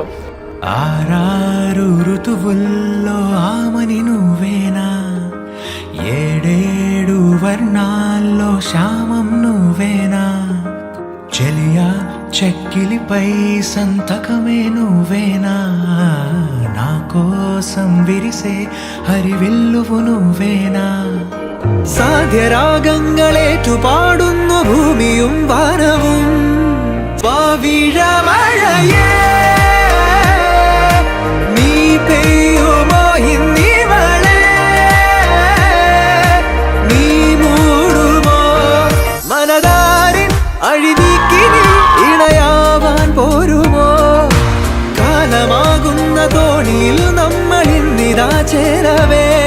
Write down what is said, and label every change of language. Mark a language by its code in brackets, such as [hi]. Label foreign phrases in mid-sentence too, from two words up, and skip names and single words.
[te] ఆరారు ఋతువుల్లో ఆమని నువ్వేనా ఏడేడు వర్ణాల్లో శ్యామం నువ్వేనా చెలియా చెక్కిలిపై సంతకమే నువ్వేనా నా కోసం విరిసే హరివిల్లువు నువ్వేనా [ml] സാധ്യരാഗങ്ങളേറ്റു പാടുന്നു ഭൂമിയും വാനവും വാവിഴമഴയേ നീ പെയ്യുമോ ഇന്നിവളെ നീ മൂടുമോ മനതാരിൻ അഴിനീക്കിനി ഇണയാവാൻ പോരുമോ കാലമാകുന്ന തോണിയിൽ നമ്മൾ ഇന്നിതാ ചേരവേ